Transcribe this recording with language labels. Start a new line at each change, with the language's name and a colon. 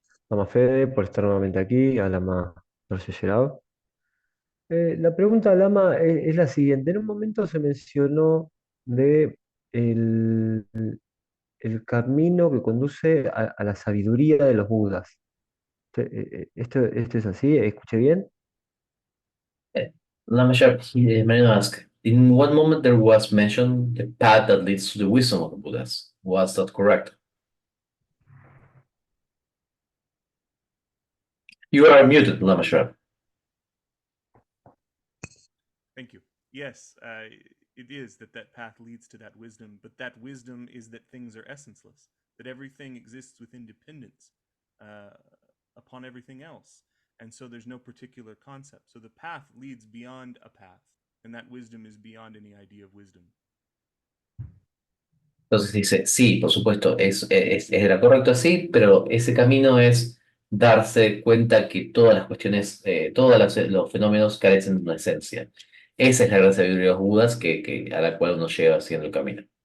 Spanish: Lama Fede, por estar nuevamente aquí, a Lama Dorce Gerao. La pregunta, Lama, es la siguiente. En un momento se mencionó de el, el camino que conduce a la sabiduría de los Budas. ¿Esto es así? ¿Escuché bien?
English: Uh, Lamashar, Marino asked, in what moment there was mentioned the path that leads to the wisdom of the Buddhas? Was that correct? You are muted, Lamashar. Thank you. Yes, it is that that path leads to that wisdom, but that wisdom is that things are essenceless, that everything exists with independence uh, upon everything else. And so there's no particular concept. So the path leads beyond a path, and that wisdom is beyond any idea of wisdom.
Spanish: Entonces dice, sí, por supuesto, era correcto así, pero ese camino es darse cuenta que todas las cuestiones, los fenómenos carecen de una esencia. Esa es la gran sabiduría de los Budas a la cual uno lleva haciendo el camino.